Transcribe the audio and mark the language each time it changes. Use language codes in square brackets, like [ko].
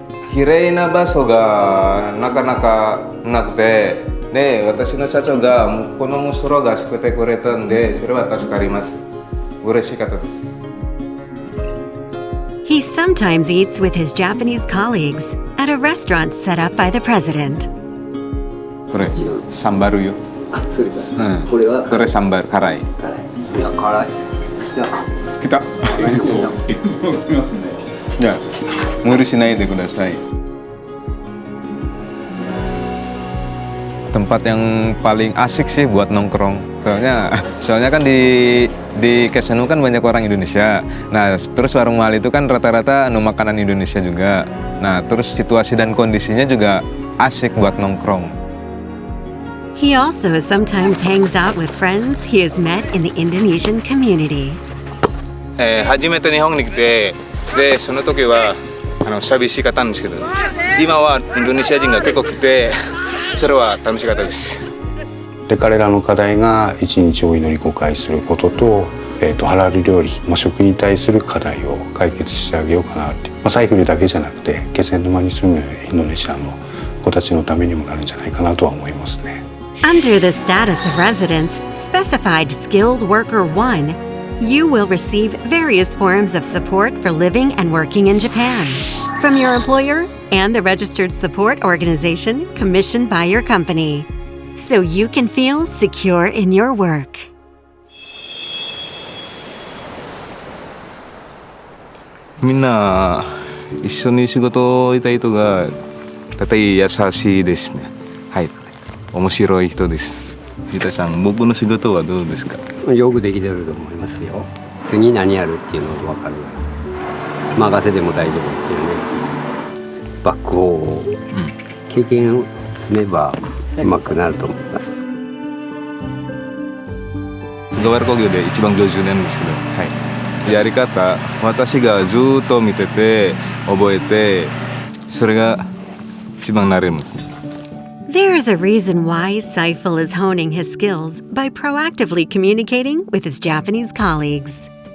[ja] Kirei na baso ga nakanaka nakute, de watashi no shacho ga kono musoro ga shukute kuretaんで、それは助かります。嬉しかったです。 [en] He sometimes eats with his Japanese colleagues at a restaurant set up by the president. [ja] これサンバルよ。あ、それか。これはこれサンバル辛い。いや辛い。来た。じゃあ無理しないでください。 [id] Tempat yang paling asik sih buat nongkrong. Soalnya kan di di Kesenu kan banyak orang Indonesia. Nah, terus warung mahal itu kan rata-rata makanan Indonesia juga. Nah, terus situasi dan kondisinya juga asik buat nongkrong. [en] He also sometimes hangs out with friends he has met in the Indonesian community. [ja] 初めて日本に来て、でその時は寂しかったんですけど、今はインドネシア人が結構来て、それは楽しかったです。で彼らの課題が一日お祈り5回することと、ハラル料理、食に対する課題を解決してあげようかなって、サイクルだけじゃなくて気仙沼に住むインドネシアの子たちのためにもなるんじゃないかなとは思いますね。 [en] Under the status of residence, specified skilled worker 1, you will receive various forms of support for living and working in Japan from your employer and the registered support organization commissioned by your company, so you can feel secure in your work. [ja] みんな一緒に仕事をしたい人が大体優しいですね。はい、面白い人です。藤田さん、僕の仕事はどうですか？よくできてると思いますよ。次何やるっていうのが分かる。任せても大丈夫ですよね。バックホーを、経験を積めばうまくなると思います。菅原工業で一番50年ですけど、はい、やり方、私がずっと見てて覚えて、それが一番慣れます。 [en] There's a reason why Saiful is honing his skills by proactively communicating with his Japanese colleagues.